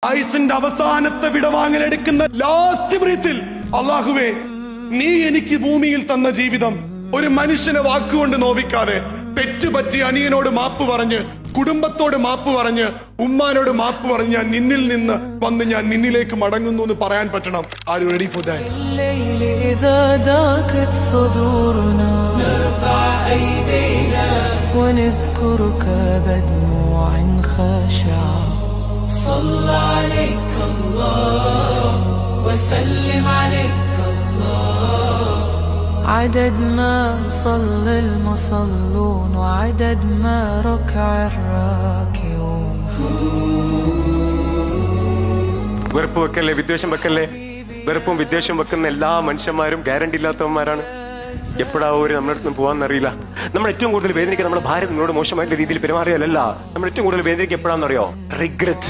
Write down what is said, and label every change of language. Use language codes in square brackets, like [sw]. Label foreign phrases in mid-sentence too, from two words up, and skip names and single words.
[ml] ആയുസിന്റെ അവസാനത്തെ വിടവാങ്ങലെടുക്കുന്ന [en] last breath, [ml] അള്ളാഹുവേ നീ എനിക്ക് ഭൂമിയിൽ തന്ന ജീവിതം ഒരു മനുഷ്യനെ വാക്കുകൊണ്ട് നോവിക്കാതെ, തെറ്റുപറ്റി അനിയനോട് മാപ്പ് പറഞ്ഞ്, കുടുംബത്തോട് മാപ്പ് പറഞ്ഞ്, ഉമ്മാനോട് മാപ്പ് പറഞ്ഞ് ഞാൻ നിന്നിൽ നിന്ന് വന്ന് ഞാൻ നിന്നിലേക്ക് മടങ്ങുന്നു എന്ന് പറയാൻ പറ്റണം. [en] are you ready for that? [ar] صلى عليك الله وسلم عليك الله عدد ما صلى المصلون وعدد ما ركع الراكعون. [ml] വെറുപ്പ് വെക്കല്ലേ, വിദ്വേഷം വെക്കല്ലേ. വെറുപ്പും വിദ്വേഷം വെക്കുന്ന എല്ലാ മനുഷ്യന്മാരും ഗ്യാരണ്ടി ഇല്ലാത്തവന്മാരാണ്. എപ്പോഴാവും ഒരു നമ്മുടെ അടുത്ത് പോകാന്നറിയില്ല. നമ്മൾ ഏറ്റവും കൂടുതൽ വേദനിക്കുക നമ്മുടെ ഭാര്യ നമ്മളോട് മോശമായിട്ട് രീതിയിൽ പെരുമാറിയാലല്ല. നമ്മൾ ഏറ്റവും കൂടുതൽ വേദനിക്കുക എപ്പോഴാണെന്നറിയോ? റിഗ്രറ്റ്.